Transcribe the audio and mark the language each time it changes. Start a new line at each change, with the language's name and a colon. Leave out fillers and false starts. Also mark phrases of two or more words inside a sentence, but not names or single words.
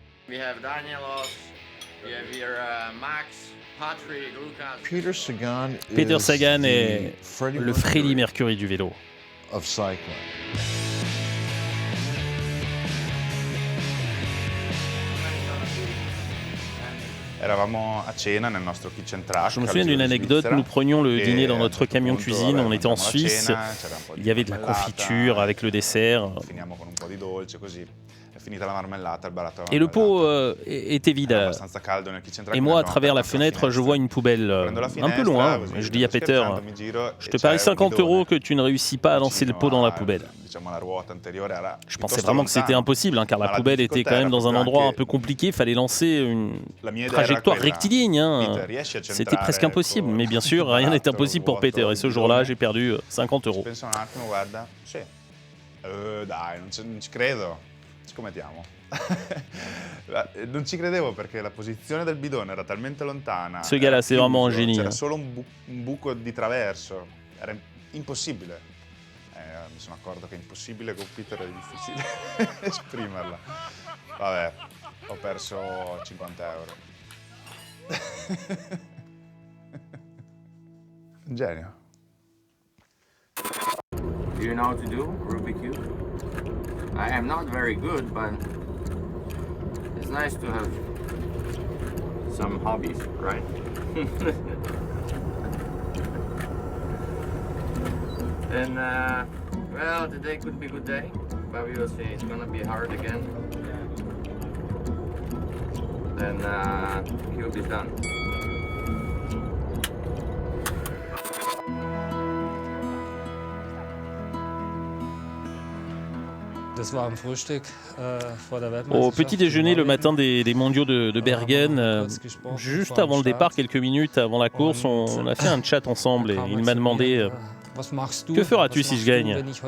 English: We have Danielos, we have here Max, Patrick, Lucas.
French: Peter Sagan est le Freddie Mercury du vélo.
English: Of cycling.
Italian: Eravamo a cena nel nostro
English: kitchen truck.
French: Je me souviens d'une anecdote, nous prenions le dîner dans notre camion cuisine, on était en Suisse, il y avait de la confiture avec le dessert.
Italian: Finiamo con un po' di dolce così. È finita la marmellata, il baratto della
French: Et le
Italian: marmellata.
French: pot était vide.
Italian: Era abbastanza caldo nel
English: kitchen truck.
French: Et moi, à travers la fenêtre, je vois une poubelle un peu loin. Et je dis à Peter, je te parie 50 € que tu ne réussis pas à lancer le pot dans la poubelle. Je pensais vraiment que c'était impossible, hein, car la poubelle était quand même dans un endroit un peu compliqué. Il fallait lancer une trajectoire rectiligne. Hein. C'était presque impossible. Mais bien sûr, rien n'est impossible pour Peter. Et ce jour-là, j'ai perdu 50 €.
Italian: Penso un attimo, guarda. Sì. Dai, non ci credo. Scommettiamo. Non ci credevo perché la posizione del bidone era talmente lontana.
French: Ce gars-là, c'est vraiment un génie.
Italian: C'era solo un buco di traverso. Era impossibile. Mi sono accorto che impossibile con Peter è difficile esprimerla. Vabbè, ho perso 50 €. Un genio.
English: Do you know how to do Rubik's Cube? I am not very good, but it's nice to have some hobbies, right? And well, today could be a good day, but we will see. It's gonna be hard again. Then cube is done.
French: Au petit déjeuner le matin des mondiaux de Bergen, juste avant le départ, quelques minutes avant la course, on a fait un chat ensemble et il m'a demandé que feras-tu si je gagne ?